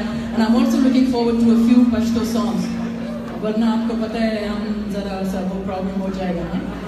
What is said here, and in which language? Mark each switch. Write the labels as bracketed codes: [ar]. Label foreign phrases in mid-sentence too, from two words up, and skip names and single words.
[en] And I'm also looking forward to a few Pashto songs. [hi] वरना आपको पता है, हम ज़रा सा वो problem हो जाएगा ना.